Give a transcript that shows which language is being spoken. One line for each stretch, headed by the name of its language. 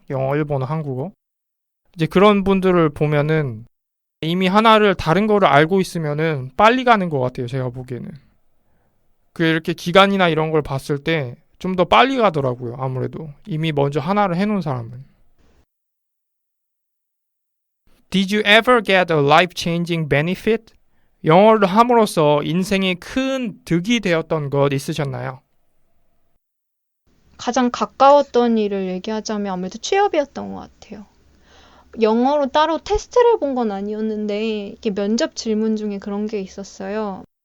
Korean: 영어, 일본어, 한국어. 이제 그런 분들을 보면은 이미 하나를 다른 거를 알고 있으면은 빨리 가는 것 같아요. 제가 보기에는. 그 이렇게 기간이나 이런 걸 봤을 때 좀 더 빨리 가더라고요. 아무래도 이미 먼저 하나를 해놓은 사람은.
English: Did you ever get a life-changing benefit
Korean: 영어를 함으로써 인생에 큰 득이 되었던 것 있으셨나요? 가장 가까웠던 일을 얘기하자면 아무래도 취업이었던 것 같아요. 영어로 따로 테스트를 본 건 아니었는데 이게 면접 질문 중에 그런 게 있었어요.